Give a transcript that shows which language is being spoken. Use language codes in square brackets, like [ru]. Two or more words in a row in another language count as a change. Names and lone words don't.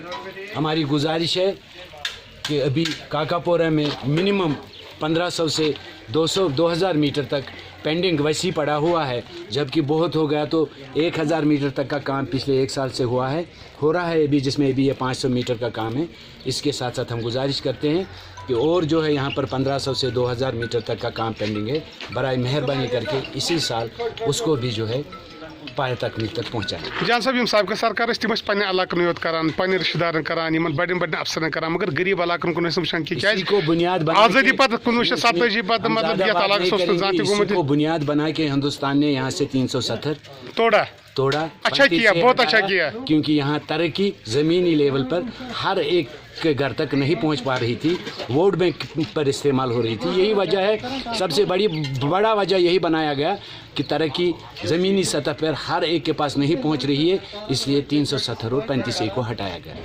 [hi] हमारी गुजारिश है कि अभी काकापोरा में मिनिमम 1500 से 200-2000 मीटर तक पेंडिंग वैसी पड़ा हुआ है, जबकि बहुत हो गया तो 1000 मीटर तक का काम पिछले 1 साल से हो रहा है अभी, जिसमें भी ये 500 मीटर का काम है। इसके साथ साथ हम गुजारिश करते हैं कि और जो है यहाँ पर 1500 से 2000 मीटर तक का काम पेंडिंग है, बराए मेहरबानी करके इसी साल उसको भी जो है पाए तकमील तक पहुँचाएं। [ks] जान साहब सबका सरकार तम पे इलाकन योत करान, पे रिश्तेदार करान, बड़े अफसर करान, मगर गरीब इलाकन कुन वुचान कि [hi] बुनियाद [ks] आज़ादी पत 1947 पत मतलब [hi] बुनियाद बना के हिंदुस्तान ने यहाँ से 370 तोड़ा। अच्छा किया, बहुत अच्छा किया, क्योंकि यहाँ तरक्की ज़मीनी लेवल पर हर एक के घर तक नहीं पहुँच पा रही थी, [en] vote bank [hi] पर इस्तेमाल हो रही थी। यही वजह है, सबसे बड़ा वजह यही बनाया गया कि तरक्की ज़मीनी सतह पर हर एक के पास नहीं पहुँच रही है, इसलिए 370 और 35A को हटाया गया।